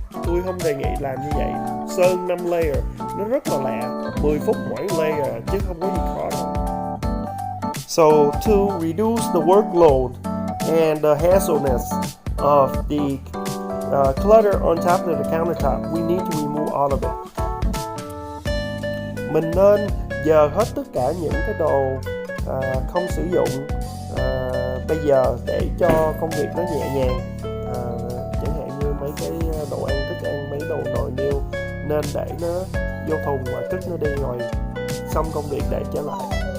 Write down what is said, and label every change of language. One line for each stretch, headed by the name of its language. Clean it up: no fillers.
Vietnamese: Tôi không đề nghị làm như vậy. Sơn 5 layer nó rất là lẹ, 10 phút mỗi layer chứ không có gì khó đâu.
English: So to reduce the workload and the hassleness of the clutter on top of the countertop, we need to remove all of it.
Vietnamese: Mình nên dời hết tất cả những cái đồ không sử dụng bây giờ để cho công việc nó nhẹ nhàng. Chẳng hạn như mấy cái đồ ăn, thức ăn, mấy đồ nồi niêu nên để nó vô thùng và cất nó đi, rồi xong công việc để trở lại.